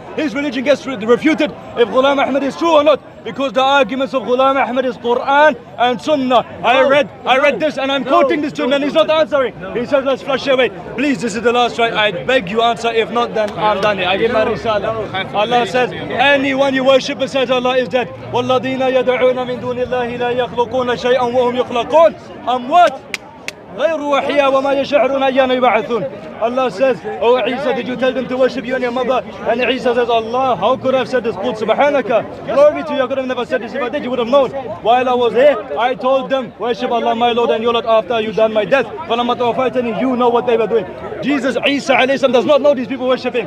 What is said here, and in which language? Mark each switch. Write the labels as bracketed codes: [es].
[en] His religion gets refuted if Ghulam Ahmad is true or not, because the arguments of Ghulam Ahmad is Quran and Sunnah. I read this and I'm quoting this to him and he's not answering. He says, let's flush away. Please, this is the last try. I beg you answer. If not, then I'm done here. I give my risala. Allah says, anyone you worship besides Allah is dead. [ar] وَالَّذِينَ يَدْعُونَ مِن دُونِ اللَّهِ لَا يَخْلُقُونَ شَيْئًا وَهُمْ يُخْلَقُونَ أموات غير وحيا وما يشعرون أيان يبعثون. [en] Allah says, "Oh Isa, did you tell them to worship you and your mother?" And Isa says, "Allah, how could I have said this? [ar] Qul subhanaka. [en] Glory to you, I could have never said this. If I did, you would have known. While I was here, I told them, worship Allah, my Lord, and your Lord after you done my death. [ar] فَلَمَّا تَوَفَّيْتَنِي, [en] you know what they were doing." Jesus, Isa alayhi salam, does not know these people worshiping.